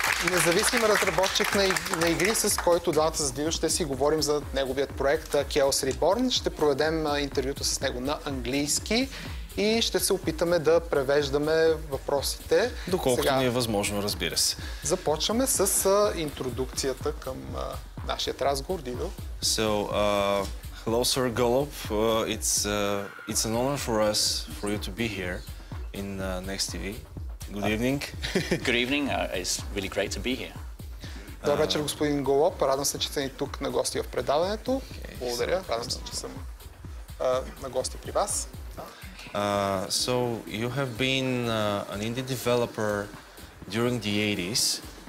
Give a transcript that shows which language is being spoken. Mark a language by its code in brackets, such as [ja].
[bg] Независим разработчик на игри, с който двамата с ще си говорим за неговият проект Chaos Reborn. Ще проведем интервюто с него на английски и ще се опитаме да превеждаме въпросите. Доколкото ни е възможно, разбира се. Започваме с интродукцията към нашият разговор, Дидо. [en] So, hello, Sir Gollop. It's an honor for us, for you to be here in NextTV. Good evening. Good evening. It's really great to be here. [bg] Добър вечер, господин Голоп. Радвам се, че сте ни тук на гости в предаването. Благодаря. Радвам се, че съм на гости при вас. [en] So, you have been an indie developer during the 80s.